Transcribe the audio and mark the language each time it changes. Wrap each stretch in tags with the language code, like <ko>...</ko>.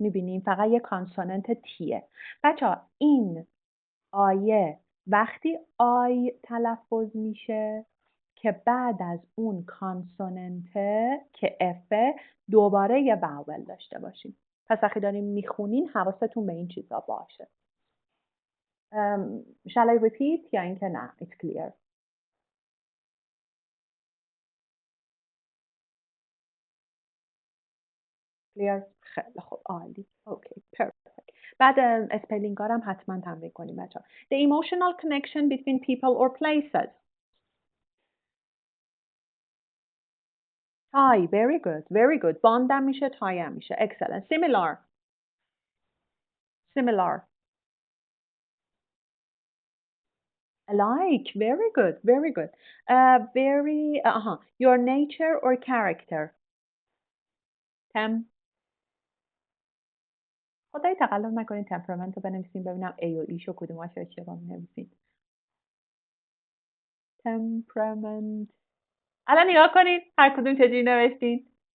<fa>میبینیم فقط یه کانسوننت تیه. بچه‌ها این آیه وقتی آی تلفظ میشه که بعد از اون کانسوننته که افه دوباره یه واول داشته باشیم. پس وقتی داریم میخونین حواستون به این چیزا باشه.</fa> <en>Shall I repeat</en> <fa>یا اینکه نه</fa> <en>it's clear.</en> <fa>clear خیلی خوب عالی.</fa> <en>Okay perfect.</en> <fa>بعد اسپلینگ هم حتما تمرین کنیم بچه‌ها.</fa> <en>The emotional connection between people or places. tie very good very good. bond هم میشه tie هم میشه. excellent. similar similar. alike very good very good. very your nature or character.</en> <fa>خدای تقلب نکنین temperament رو بنویسین ببینم A و ایشو کدوماش اشتباه می‌نویسین.</fa> <en>temperament.</en> <fa>الان نگاه کنین هر کدوم چجوری نوشتین.</fa>